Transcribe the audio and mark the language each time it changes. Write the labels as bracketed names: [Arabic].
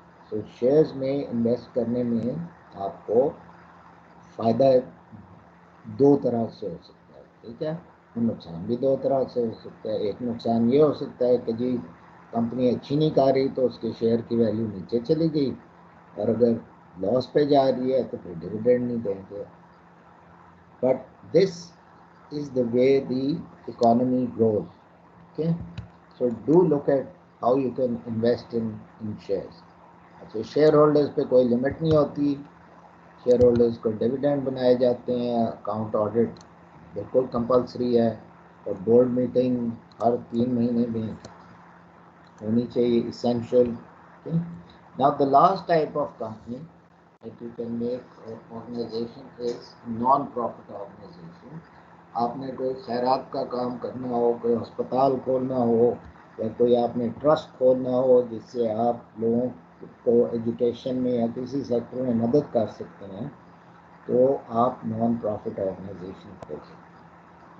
[Urdu] تو شیئرز میں انویسٹ کرنے میں آپ کو فائدہ 2 طرح سے ہو سکتا ہے. ٹھیک ہے، نقصان بھی 2 طرح سے ہو سکتا ہے. ایک نقصان یہ ہو سکتا ہے کہ جی کمپنی اچھی نہیں کر رہی تو اس کے شیئر کی ویلیو نیچے چلی گئی، اور اگر لاس پہ جا رہی ہے تو پھر ڈویڈنڈ نہیں دیں گے. [English] But this is the way the economy grows. Okay, so do look at how you can invest in shares. [Urdu] اچھا، شیئر ہولڈرز پہ کوئی لمٹ نہیں ہوتی. شیئر ہولڈرز کو ڈویڈنڈ بنائے جاتے ہیں. اکاؤنٹ آڈٹ بالکل کمپلسری ہے، اور بورڈ میٹنگ ہر 3 مہینے میں ہونی چاہیے، essential. [English] Now the last type of company that you can make organization is non-profit organization. [Urdu] آپ نے کوئی خیرات کا کام کرنا ہو، کوئی ہسپتال کھولنا ہو، یا کوئی آپ نے ٹرسٹ کھولنا ہو جس سے آپ لوگوں کو ایجوکیشن میں یا کسی سیکٹر میں مدد کر سکتے ہیں، تو آپ نان پروفٹ آرگنائزیشن کھول سکتے ہیں.